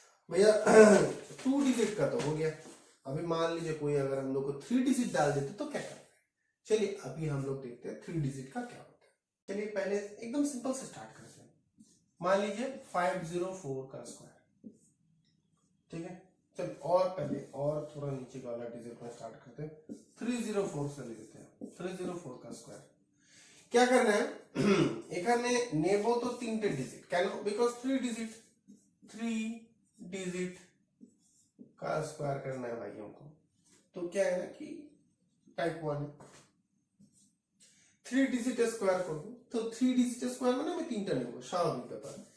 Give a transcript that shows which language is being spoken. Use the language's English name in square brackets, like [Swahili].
[Hindi] भैया 2 डिजिट का तो हो गया। अभी मान लीजिए कोई अगर हम लोग को 3 डिजिट डाल देते तो क्या करना है। चलिए अभी हम लोग देखते हैं 3 डिजिट का क्या होता है। चलिए पहले एकदम सिंपल से स्टार्ट करते हैं। मान लीजिए 504 का स्क्वायर, ठीक है। चल और पहले और थोड़ा नीचे का वाला डिजिट में स्टार्ट करते हैं। 304 से ले लेते हैं। 304 का स्क्वायर क्या करना है [Bangla] এখানে নেব তো 3টে ডিজিট, কেন? [Hindi] बिकॉज 3 डिजिट का स्क्वायर करना है भाइयों को। तो क्या है ना कि टाइप 1 है, 3 डिजिट स्क्वायर कर दो तो 3 डिजिट स्क्वायर [Bangla] মানে আমি 3টা নেব, স্বাভাবিক ব্যাপার।